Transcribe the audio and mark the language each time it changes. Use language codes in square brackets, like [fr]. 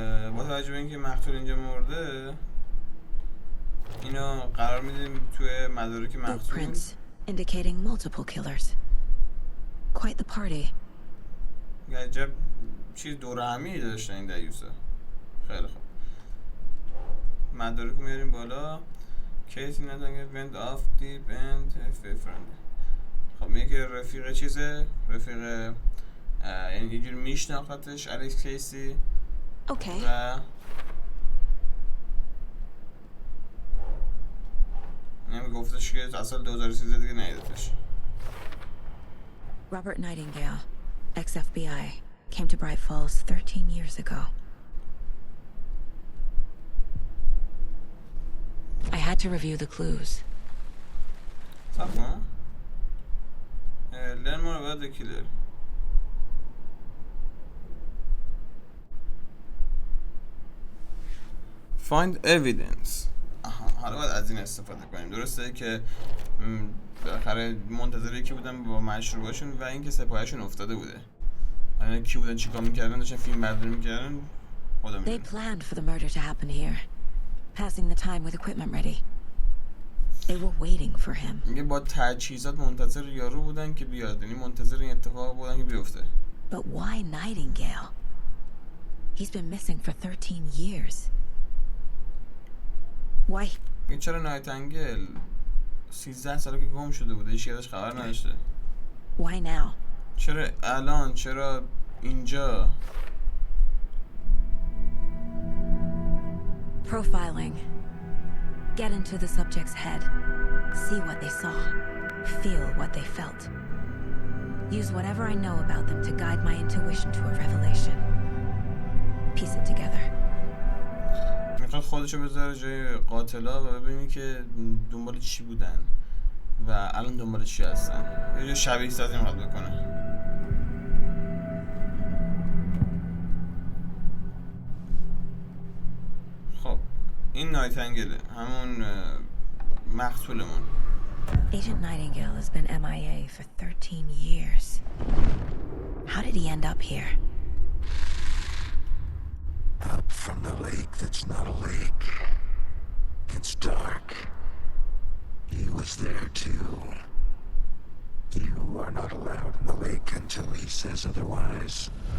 [fa] با توجه به اینکه مقتول اینجا مرده، اینو قرار میدیم توی مدارک مقتول. [en] Footprints indicating multiple killers. Quite the party. [fa] عجب چیز دور همی داشتن این دیوسا. خیلی خوب. مدارک رو میاریم بالا. [en] کیسی ندانگه went off deep and friend. [fa] خب میگه که رفیق چیزه، رفیق یعنی یه جور میشناختش الکس کیسی. [en] Okay. [fa] و نمی گفتش که از سال 2013 دیگه ندیدتش. [en] Robert Nightingale, ex-FBI, came to Bright Falls 13 years ago. I had to review the clues. صفا؟ learn more about the killer. Find evidence. [fa] حالا باید از این استفاده کنیم. درسته که بالاخره منتظر یکی بودن با مشروباشون و اینکه سپاهشون افتاده بوده. حالا کی بودن، چیکار میکردن، داشتن فیلم برداری میکردن، خدا [en] They [fa] میدونه. [en] planned for the murder to happen here, passing the time with equipment ready. They were waiting for him. [fa] میگه با تجهیزات منتظر یارو بودن که بیاد، یعنی منتظر این اتفاق بودن که بیفته. [en] But why Nightingale? He's been missing for 13 years. Why? [fa] میگه چرا نایتنگل 13 ساله که گم شده بوده، هیچ ازش خبر نداشته. [en] Why now? [fa] چرا الان، چرا اینجا؟ [en] Profiling. Get into the subject's head. See what they saw. Feel what they felt. Use whatever I know about them to guide my intuition to a revelation. Piece it together. [fa] میخواد خودشو بذاره جای قاتلا و ببینی که دنبال چی بودن و الان دنبال چی هستن. یه جور شبیه سازی میخواد بکنه. خب این نایتنگله، همون مقتولمون. [en] Agent Nightingale has been MIA for 13 years. How did he end up here? Up from the lake that's not a lake. It's dark. He was there too. You are not allowed in the lake until he says otherwise.